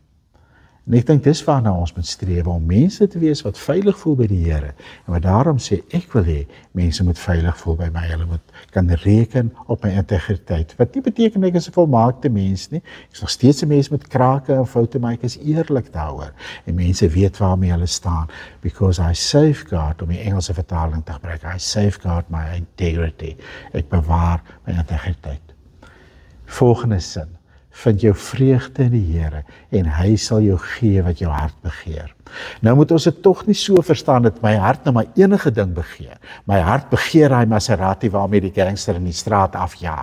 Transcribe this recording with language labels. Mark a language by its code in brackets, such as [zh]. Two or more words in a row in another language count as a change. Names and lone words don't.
[af] En ek dink dis waarna ons moet streef, om mense te wees wat veilig voel by die Here. En wat daarom sê, ek wil hê, mense moet veilig voel by my, hulle moet kan reken op my integriteit. Wat nie beteken ek is 'n volmaakte mens nie, ek is nog steeds 'n mens met krake en foute, maar ek is eerlik daaroor. En mense weet waarmee hulle staan, [en] because I safeguard, [af] om die Engelse vertaling te gebruik, [en] I safeguard my integrity. [af] Ek bewaar my integriteit. Volgende sin. Vind jou vreugde in die Here en hy sal jou gee wat jou hart begeer. Nou moet ons dit tog nie so verstaan dat my hart nou maar enige ding begeer. My hart begeer daai Maserati waarmee die gangster in die straat afjaag.